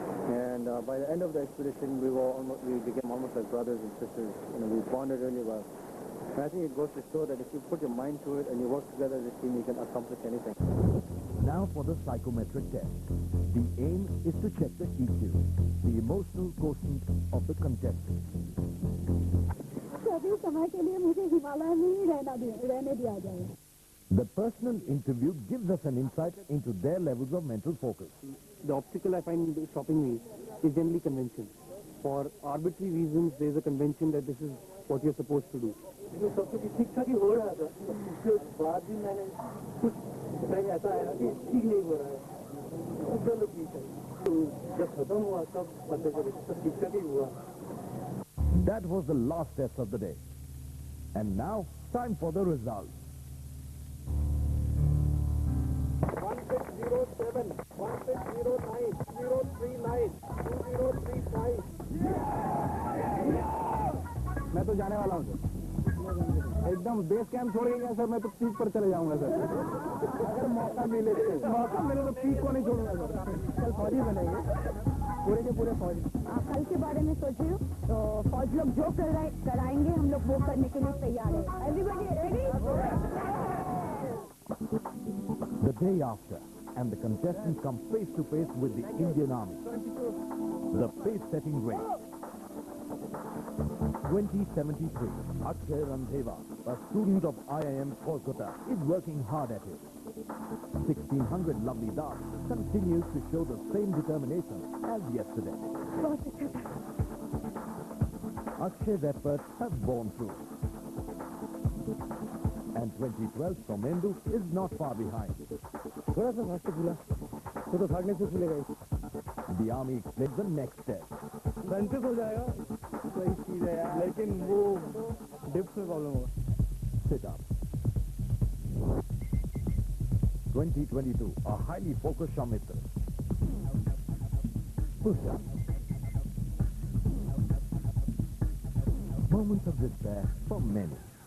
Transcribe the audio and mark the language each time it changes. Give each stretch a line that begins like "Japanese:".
English: And by the end of the expedition, we became almost like brothers and sisters. We bonded really well. And I think it goes to show that if you put your mind to it and you work together as a team, you can accomplish anything. Now for the psychometric test. The aim is to check the EQ, the emotional quotient of the contestant.
Hindi: अभी समय के लिए मुझे हिमालय में ही रहने दिया जाए।
English: The personal interview gives us an insight into their levels of mental focus. The obstacle I find stopping me is generally convention. For arbitrary reasons, there is a convention that this is what you're supposed to do.
Hindi: सब कुछ ठीक ठाक ही हो रहा था, उसके बाद भी मैंने कुछ टाइम ऐसा आया कि ठीक नहीं हो रहा है, उसका लोग ठीक है, तो जब खत्म हुआ तब पता चला सब ठीक ठाक ही हुआ।
English: That was the last test of the day. And now, time for the results. 1607, 1609, 039, 2035.
Hindi: मैं तो जाने वाला हूँ सर, एकदम बेस कैंप छोड़ गया सर, मैं तो पीक पर चले जाऊंगा सर। अगर मौका मिले तो पीक को नहीं छोड़ूंगा सर। कल फौजी बनेंगे, पूरे के पूरे फौजी। आप कल के बारे में सोच रहे हो तो फौज लोग जो कराएंगे हम लोग वो करने के लिए तैयार है।
English: Everybody ready? The day after, and the contestants come face to face with the Indian Army. The pace-setting race. 2073, Akshay Randheva, a student of IIM Kolkata, is working hard at it. 1600 Lovely Das continues to show the same determination as yesterday. Akshay's efforts have borne fruit. And 2012 Somendu is not far behind.
Hindi: थोड़ा सा भाग से खुला, तो भागने से खुलेगा।
English: The army explains the next step.
Hindi: फ्रंटिस हो जाएगा, सही चीज है यार, लेकिन वो डिप्स में प्रॉब्लम होगा।
English: Sit up. 2022, a highly focused Shamitra. Push up. Moments of despair for many.